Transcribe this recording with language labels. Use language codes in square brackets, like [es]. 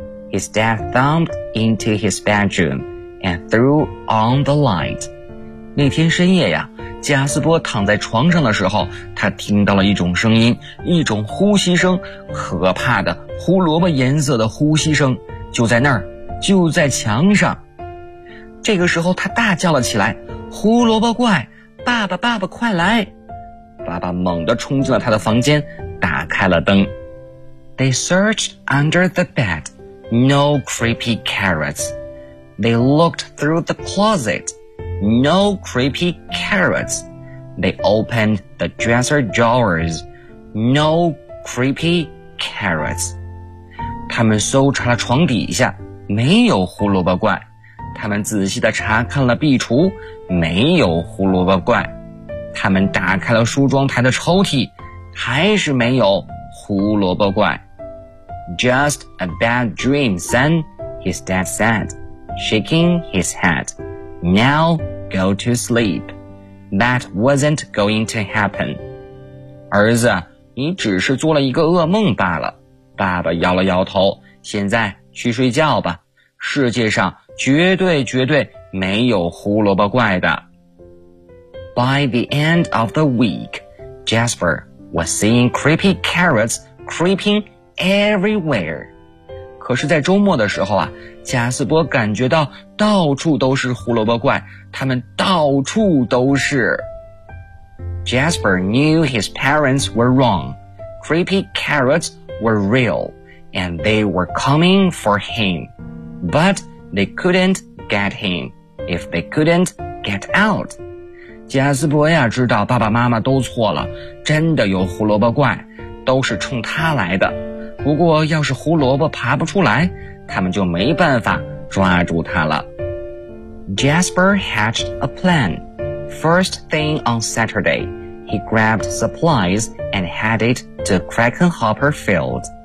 [en] His dad thumped into his bedroom and threw on the light. [zh] 那天深夜呀，贾斯伯躺在床上的时候，他听到了一种声音，一种呼吸声，可怕的胡萝卜颜色的呼吸声，就在那儿，就在墙上。这个时候他大叫了起来，胡萝卜怪，爸爸爸爸快来。爸爸猛地冲进了他的房间，打开了灯。 [en] They searched under the bed, no creepy carrots. They looked through the closet. No creepy carrots. They opened the dresser drawers. No creepy carrots. [zh] 他们搜查了床底下，没有胡萝卜怪。他们仔细地查看了壁橱，没有胡萝卜怪。他们打开了梳妆台的抽屉，还是没有胡萝卜怪。 [en] Just a bad dream, son, his dad said, shaking his head. Now,Go to sleep. That wasn't going to happen. [zh] 儿子，你只是做了一个噩梦罢了。爸爸摇了摇头，现在去睡觉吧。世界上绝对绝对没有胡萝卜怪的。 [en] By the end of the week, Jasper was seeing creepy carrots creeping everywhere. [zh] 可是在周末的时候啊，贾斯伯感觉到到处都是胡萝卜怪，他们到处都是。 [en] Jasper knew his parents were wrong. Creepy carrots were real, and they were coming for him. But they couldn't get him if they couldn't get out. [zh] 贾斯伯呀，知道爸爸妈妈都错了，真的有胡萝卜怪，都是冲他来的。不过要是胡萝卜爬不出来，他们就没办法抓住他了。 [en] Jasper hatched a plan. First thing on Saturday, he grabbed supplies and headed to Krakenhopper Field.